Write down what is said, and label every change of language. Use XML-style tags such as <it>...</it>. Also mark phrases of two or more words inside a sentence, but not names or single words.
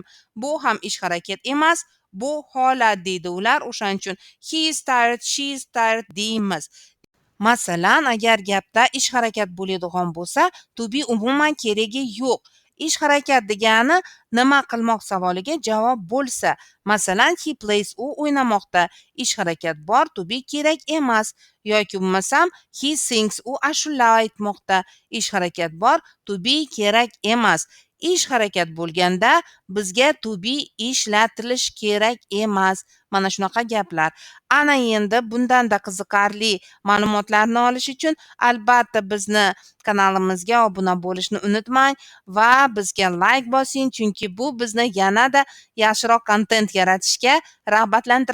<uz>Bu ham ish harakat emas, bu holat deydi ular. O'shaning uchun</uz> <en>he is tired, she is tired</en> <uz>deymiz. Masalan, agar gapda ish harakat bo'ladigan bo'lsa,</uz> <en>to be</en> <uz>umuman keragi yo'q. Ish harakat degani nima qilmoq savoliga javob bo'lsa, masalan,</uz> <en>he plays,</en> <uz>u o'ynamoqda, ish harakat bor,</uz> <en>to be</en> <uz>kerak emas. Yoki bo'lmasam</uz> <en>he sings,</en> <uz>u ashula aytmoqda, ish harakat bor,</uz> <en>to be</en> <uz>kerak emas. Ish harakat bo'lganda bizga</uz> <en>to be</en> <uz>ishlatilish kerak emas. Mana shunaqa gaplar. Ana endi bundanda qiziqarli ma'lumotlarni olish uchun albatta bizni kanalimizga obuna bo'lishni unutmang va bizga like bosing, chunki bu bizni yanada yaxshiroq kontent yaratishga rag'batlantiradi.</uz>